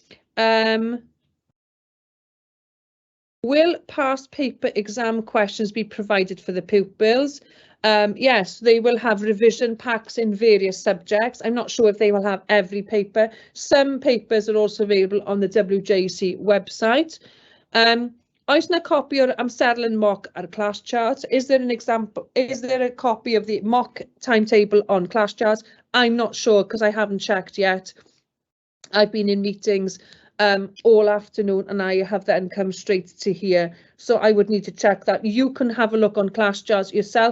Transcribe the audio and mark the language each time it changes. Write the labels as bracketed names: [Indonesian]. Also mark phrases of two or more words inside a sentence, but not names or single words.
[English] Will past paper exam questions be provided for the pupils? Yes, they will have revision packs in various subjects. I'm not sure if they will have every paper. Some papers are also available on the WJC website. [Welsh] Oes yna copy o'r amserlen mock ar [English] class chart? Is there an example? Is there a copy of the mock timetable on class charts? I'm not sure, because I haven't checked yet. I've been in meetings all afternoon, and I have then come straight to here. So I would need to check that. You can have a look on class charts yourself.